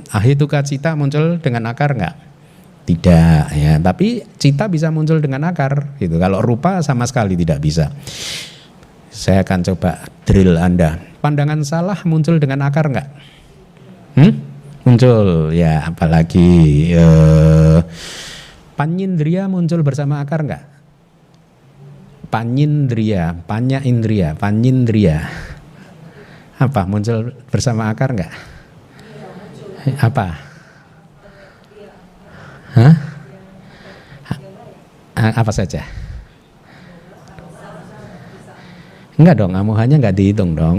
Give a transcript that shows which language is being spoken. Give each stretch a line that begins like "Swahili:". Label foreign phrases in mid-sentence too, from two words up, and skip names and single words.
Pali: Ahituka cita
Indonesian: muncul dengan akar enggak? Tidak ya, tapi cita bisa muncul dengan akar gitu. Kalau rupa sama sekali tidak bisa. Saya akan coba drill Anda. Pandangan salah muncul dengan akar enggak? Muncul ya, apalagi panyindriya muncul bersama akar enggak?
Pali: Panyindriya, panya indriya, panyindriya.
Indonesian: Apa muncul bersama akar enggak? Apa? Hah? Apa saja? Enggak dong, amohanya enggak dihitung dong.